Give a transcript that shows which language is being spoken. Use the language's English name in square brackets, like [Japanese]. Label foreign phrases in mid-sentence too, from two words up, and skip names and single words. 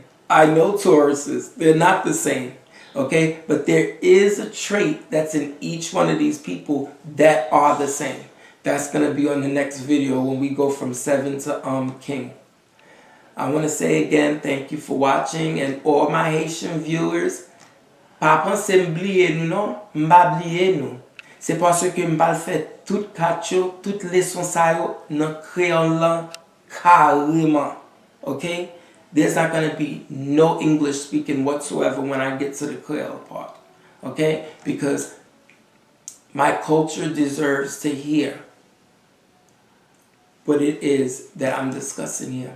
[English] I know Tauruses, they're not the same, okay? But there is a trait that's in each one of these people that are the same. That's going to be on the next video when we go from 7 to King. I want to say again, thank you for watching, and all my Haitian viewers, [Haitian Creole] pa pense m'bliye nou non, m'ba bliye nou. C'est parce que m'bal fait tout kacho, tout leçon sa yo nan créole lan carrément, [English] okay? There's not going to be no English speaking whatsoever when I get to the Creole part. Okay? Because my culture deserves to hear what it is that I'm discussing here.